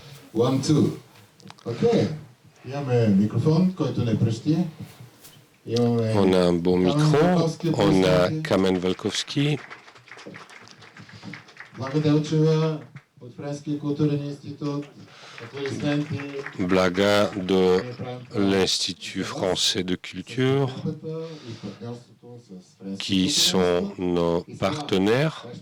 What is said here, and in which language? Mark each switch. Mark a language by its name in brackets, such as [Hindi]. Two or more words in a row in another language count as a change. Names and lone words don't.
[English] One, two. [Bulgarian] Окей. Имаме микрофон, който не пръщи. [French] On a un beau micro, on a Камен Велковски. [Bulgarian] От Френския културен институт. [French] Blaga de l'Institut français de culture, qui sont nos partenaires.